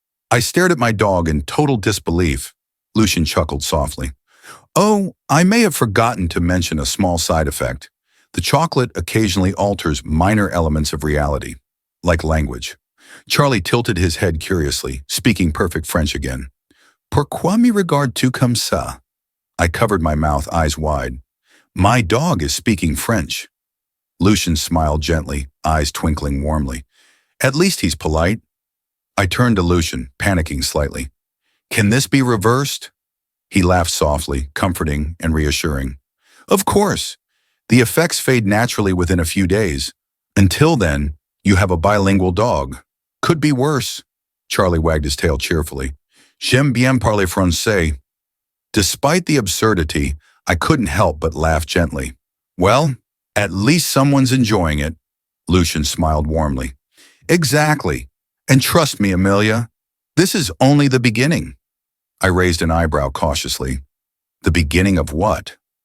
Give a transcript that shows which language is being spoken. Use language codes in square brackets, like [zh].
[en] I stared at my dog in total disbelief. Lucien chuckled softly. Oh, I may have forgotten to mention a small side effect. The chocolate occasionally alters minor elements of reality, like language. Charlie tilted his head curiously, speaking perfect French again. [fr] Pourquoi me regardes-tu comme ça? [en] I covered my mouth, eyes wide. My dog is speaking French. Lucien smiled gently, eyes twinkling warmly. At least he's polite. I turned to Lucien, panicking slightly. Can this be reversed? He laughed softly, comforting and reassuring. Of course. The effects fade naturally within a few days. Until then, you have a bilingual dog. Could be worse. Charlie wagged his tail cheerfully. [fr] J'aime bien parler français. [en] Despite the absurdity, I couldn't help but laugh gently. Well, at least someone's enjoying it. Lucien smiled warmly. Exactly. And trust me, Amelia, this is only the beginning. I raised an eyebrow cautiously. The beginning of what?